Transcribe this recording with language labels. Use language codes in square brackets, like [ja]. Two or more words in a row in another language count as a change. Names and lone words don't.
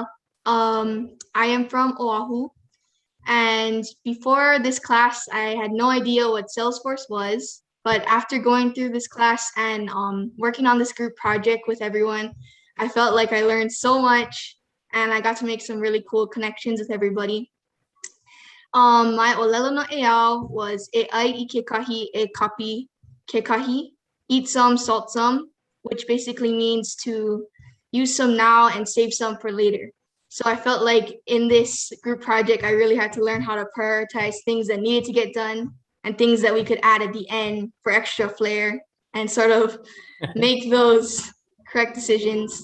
[en] I am from Oahu, and before this class, I had no idea what Salesforce was, But after going through this class and working on this group project with everyone, I felt like I learned so much and I got to make some really cool connections with everybody. [haw] My olelo no eau was e ai I ke kahi e kapi ke kahi, [en] eat some, salt some, which basically means to use some now and save some for later. So I felt like in this group project, I really had to learn how to prioritize things that needed to get done and things that we could add at the end for extra flair and sort of make those correct decisions.